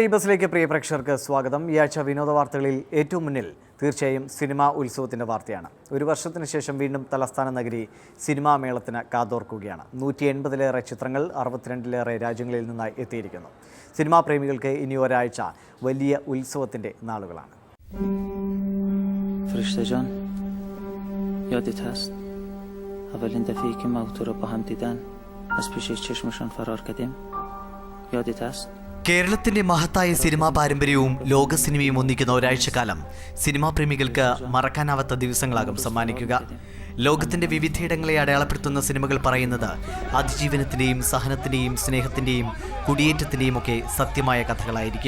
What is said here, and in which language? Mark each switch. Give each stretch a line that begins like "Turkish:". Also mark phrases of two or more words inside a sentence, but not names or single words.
Malayalam: ഈ ബസ്സിലേക്ക് പ്രിയ പ്രേക്ഷകർക്ക് സ്വാഗതം. ഈ ആഴ്ച വിനോദ വാർത്തകളിൽ ഏറ്റവും മുന്നിൽ തീർച്ചയായും സിനിമാ ഉത്സവത്തിൻ്റെ വാർത്തയാണ്. ഒരു വർഷത്തിന് ശേഷം വീണ്ടും തലസ്ഥാന നഗരി സിനിമാ മേളത്തിന് കാതോർക്കുകയാണ്. 180-ലേറെ ചിത്രങ്ങൾ 62-ലേറെ രാജ്യങ്ങളിൽ നിന്നായി എത്തിയിരിക്കുന്നു. സിനിമാ പ്രേമികൾക്ക് ഇനി ഒരാഴ്ച വലിയ ഉത്സവത്തിൻ്റെ നാളുകളാണ്.
Persian: فرشته یادت هست اولین دفعه‌ای که ما تو رو با هم دیدن از پیش چشمشون فرار کردیم یادت هست
Malayalam: കേരളത്തിന്റെ മഹത്തായ സിനിമാ പാരമ്പര്യവും ലോക സിനിമയും ഒന്നിക്കുന്ന ഒരാഴ്ചക്കാലം സിനിമാ പ്രേമികൾക്ക് മറക്കാനാവാത്ത ദിവസങ്ങളാകും സമ്മാനിക്കുക. ലോകത്തിന്റെ വിവിധയിടങ്ങളെ അടയാളപ്പെടുത്തുന്ന സിനിമകൾ പറയുന്നത് അതിജീവനത്തിന്റെയും സഹനത്തിന്റെയും സ്നേഹത്തിന്റെയും കുടിയേറ്റത്തിന്റെയും ഒക്കെ സത്യമായ കഥകളായിരിക്കും.